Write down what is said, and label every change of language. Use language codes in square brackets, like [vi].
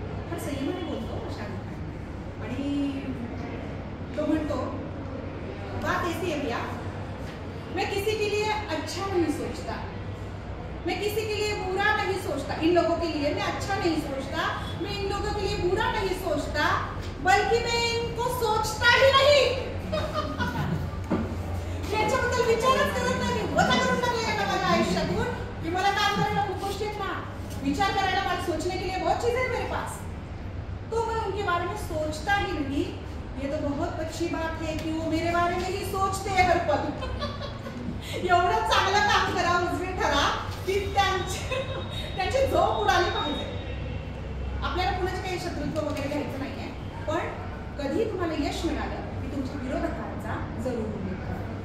[mr] फार संयमाने बोलतो शाहरुख खान. आणि तो म्हणतो [hi] बात ऐसी है भैया, मैं किसी के लिए अच्छा नहीं सोचता, मैं किसी के लिए बुरा नहीं सोचता. इन लोगों के लिए मैं अच्छा नहीं सोचता, मैं इन लोगों के लिए बुरा नहीं सोचता, बल्कि मैं इनको सोचता ही नहीं. [mr] याच्याबद्दल विचारच करत नाही. वजा करून टाकले ना माझ्या आयुष्यातून की मला काम करायला खूप गोष्टी आहेत ना, विचार करायला मला [hi] सोचने के लिए बहुत चीजें है मेरे पास, तो मैं उनके बारे में सोचता ही नहीं. ये तो बहुत अच्छी बात है कि वो मेरे बारे में ही सोचते हैं हर पल. [mr] एवढं चांगलं काम करा, उजवे ठरा की त्यांची झोप उडाली पाहिजे. आपल्याला कुणाचे काही शत्रुत्व वगैरे घ्यायचं नाहीये, पण कधी तुम्हाला यश मिळालं की तुमच्या विरोधकांचा जरूर उल्लेख करा.